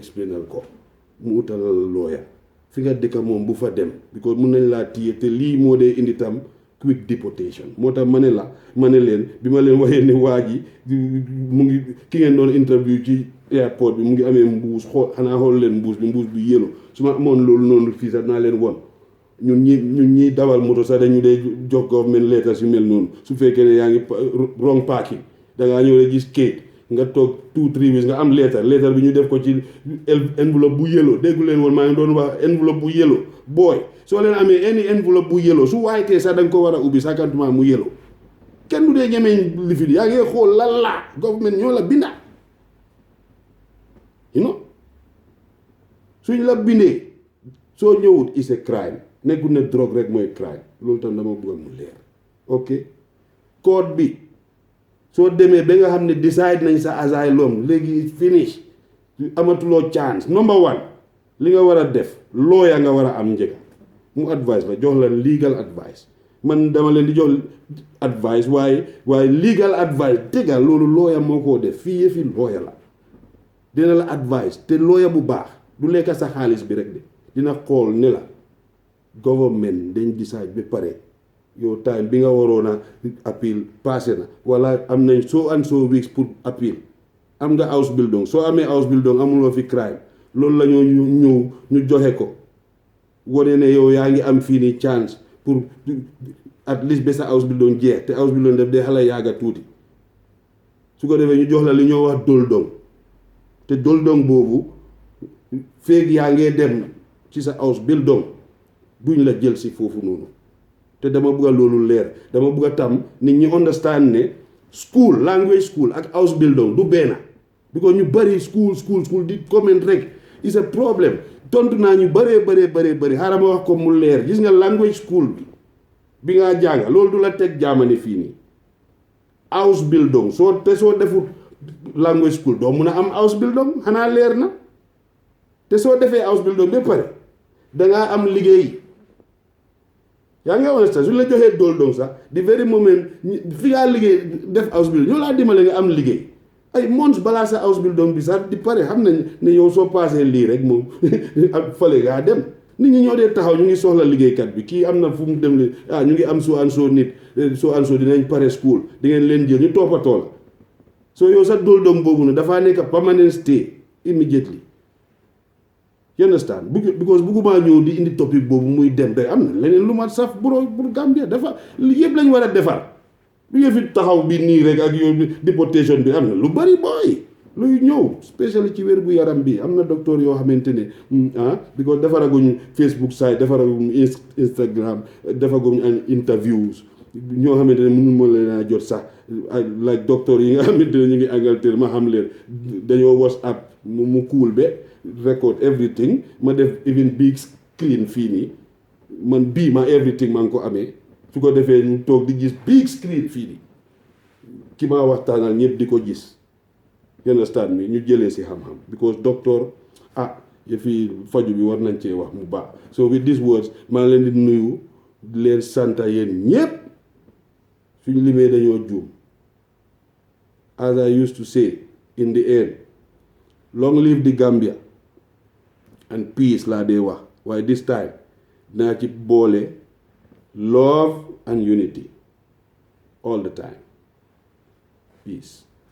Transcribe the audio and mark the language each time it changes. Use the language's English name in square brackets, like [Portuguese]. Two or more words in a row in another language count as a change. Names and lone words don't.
[Wolof] explainal ko mu utalal looya fi nga dëkka moom bu fa dem because mun nañ laa téye te lii moo dee indi tam [English] quick deportation [Wolof] moo tax ma ne leen bi ma leen waxee ne waa ji mu ngi ki ngeen doon interview ci airport bi mu ngi amee mbuus xool leen mbuus bi yëlu su ma amoon loolu noonu fii sax naa leen won ñun ñi dawal moto sax dañu dee jox [English] government letters [Wolof] yu mel noonu su fekkee ne yaa ngi [English] wrong parking [Wolof] dangaa ñëw rek gis kayit nga toog 2-3 weeks nga am leetar bi ñu def ko ci enveloppe bu yellow déggu leen woon maa ngi doon wax enveloppe bu yellow booy soo leen amee any enveloppe bu yellow su waaytee sax da nga ko war a ubbi sakantuma mu yellow kenn du dee ñemeñ lifin yaa ngi xool lan la government ñoo la binda suñ la bindee soo ñëwut [English] is a crime [Wolof] nekkul ne drogue rek mooy crime loolu tam dama bëgg mu leer ok code bi soo demee ba nga xam ne decide nañ sa asylum léegi finish amatuloo chance [English] number one [Wolof] li nga war a def lawyer nga war a am njëkk mu advice la jox la [English] legal advice [Wolof] man dama leen di jox advice waaye [English] legal advice [Wolof] dëgga loolu lawyer moo koo def fii yëfi lawyer la dina la advice te lawyer bu baax du lekk sa xaalis bi rek de dina xool ne la government dañ decide ba pare yow time bi nga waroon a appeal passé na wala am nañ [English] so and so weeks [Wolof] pour appeal am nga [English] house building [Wolof] soo amee [English] house building [Wolof] amuloo fi crime loolu la ñoo ñëw ñu joxe ko wane ne yow yaa ngi am fii nii chance pour [English] at least [Wolof] ba sa [English] house building [Wolof] jeex te [English] house building [Wolof] def day xala yàgga tuuti su ko defee ñu jox la li ñoo wax doldong te doldong boobu feeg yaa ngee dem ci sa [English] house building [Wolof] duñ la jël si foofu noonu te dama bëgg loolu leer dama bëgg a tam nit ñi understand ne [English] school language [Wolof] school ak [English] house building [Wolof] du benn because ñu bari school di comment rek [English] is a problem [Wolof] tontu naa ñu bëree xaaral ma wax ko mu leer gis nga [English] language school [Wolof] bi nga jàng loolu du la teg jaamane fii nii [English] house building [Wolof] soo defut [English] language school [Wolof] doo mun a am [English] house building [Wolof] xanaa leer na te soo defee [English] house building [Wolof] ba pare dangaa am liggéey yaa ngi understand su la joxee doldong sax di [English] very moment [Wolof] fi ngaa liggéey def [English] house building [Wolof] ñoo laa dimbale nga am liggéey ay months balaa sa [English] house building [Wolof] bi sax di pare xam nañ ne yow soo paasee lii rek moom ak fale ngaa dem nit ñi ñoo dee taxaw ñu ngi soxla liggéeykat bi kii am na fu mu dem ne ñu ngi am soo an soo nit soo an soo dinañ pare school di ngeen leen jël ñu toppatoo la soo yow sax doldong boobu ne dafaa nekk [English] permanent stay immediately you understand [Wolof] because bëgguma ñëw di indi topic boobu muy dem day am na leneen lu ma saf pour Gambia dafa yëpp lañ war a defar lu nga fi taxaw bi nii rek ak yow déportation bi am na lu bari booy luy ñëw spécially ci wér gu yaram bi am na docteur yoo xamante ne because defaraguñ Facebook site defaraguñ Instagram defaraguñ an interviews ñoo xamante ne mënu ma leen a jot sax like docteur yi nga xamante ne ñu ngi Angleterre ma xam leen dañoo WhatsApp mu cool [English] be record everything [Wolof] ma def [English] even big screen [Wolof] fii nii man bii ma everything maa ngi ko amee su ko defee ñu toog di gis [English] big screen [Wolof] fii nii ki ma waxtaanal ñëpp di ko gis [English] you understand [Wolof] mi ñu jëlee si xam-xam because docteur yëfi faju bi war nañ cee wax mu baax [English] so with these words [Wolof] maa leen di nuyu di leen sant yéen ñëpp suñu limee dañoo juum [English] as I used to say in the end long live the Gambia and peace [Wolof] laa dee wax waaye [English] this time [Wolof] naa ci boole [English] love and unity all the time peace